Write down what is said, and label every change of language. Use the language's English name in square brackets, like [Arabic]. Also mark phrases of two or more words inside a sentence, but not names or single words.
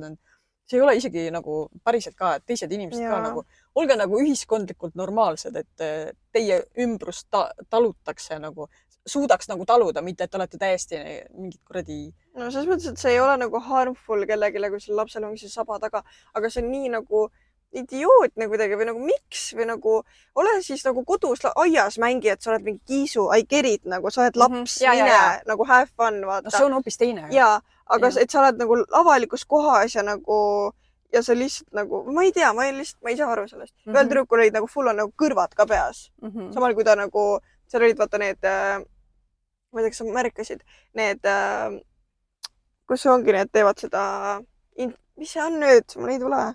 [Estonian] See ei ole isegi nagu päriselt ka, et teised inimesed ka nagu, olge nagu ühiskondlikult normaalsed, et teie ümbrust talutakse nagu, suudaks nagu taluda, mitte et olete täiesti mingid kuradi... No selles mõttes, et see ei ole nagu harmful kellegile, kui seal lapsel ongi see saba taga, aga see on nii nagu idiootne kuidagi või nagu miks või nagu ole siis nagu kodus aias mängi, et sa oled mingi kiisu, [English] I get it, [Estonian] nagu sa oled laps, mine, nagu [English] have fun, [Estonian] vaata. No see on hoopis teine. Jaa, aga et sa oled nagu avalikus kohas ja nagu ja sa lihtsalt nagu, ma ei tea, ma ei saa aru sellest. Ühel tüdrukul olid nagu [English] full on [Estonian] nagu kõrvad ka peas. Samal kui ta nagu seal olid vaata need ma ei tea, kas sa märkasid, need kus ongi need teevad seda mis see on nüüd, mul ei tule.